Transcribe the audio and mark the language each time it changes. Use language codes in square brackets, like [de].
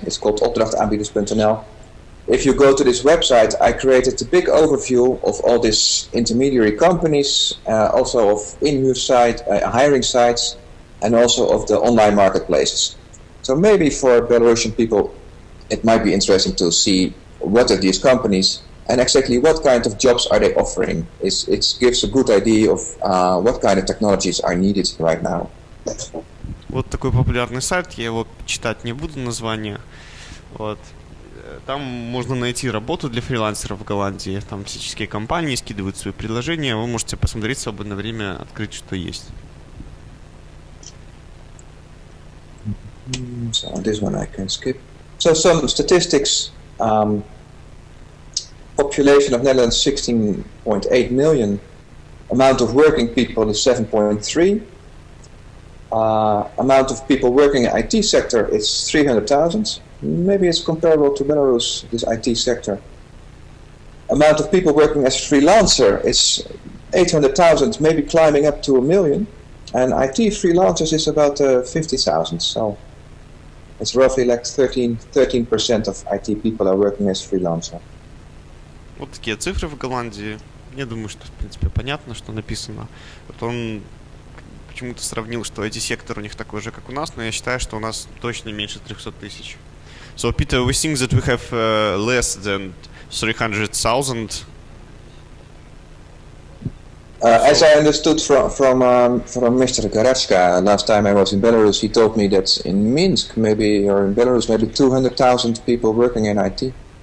[en] It's called opdrachtaanbieders.nl. If you go to this website, I created a big overview of all these intermediary companies, also of in-use site, hiring sites, and also of the online marketplaces. So maybe for Belarusian people, it might be interesting to see what are these companies and exactly what kind of jobs are they offering. It gives a good idea of what kind of technologies are needed right now. [ru] Вот такой популярный сайт, я его читать не буду, название. Вот. Там можно найти работу для фрилансеров в Голландии. Там всяческие компании скидывают свои предложения. Вы можете посмотреть в свободное время, открыть, что есть. [en] So this one I can skip. So some statistics. Population of Netherlands 16.8 million. Amount of working people is 7.3. Amount of people working in IT sector is 300,000. Maybe it's comparable to Belarus, this IT sector. Amount of people working as freelancer is 800,000, maybe climbing up to 1 million. And IT freelancers is about 50,000. So it's roughly like 13% of IT people are working as freelancer. [ru] Вот такие цифры в Голландии. Я думаю, что, в принципе, понятно, что написано. Вот он почему-то сравнил, что IT-сектор у них такой же, как у нас, но я считаю, что у нас точно меньше 300 тысяч. [en] So, Peter, we think that we have less than 300,000. As I understood from Mr. Garachka, last time I was in Belarus, he told me that in Minsk, maybe, or in Belarus, maybe 200,000 people working in IT.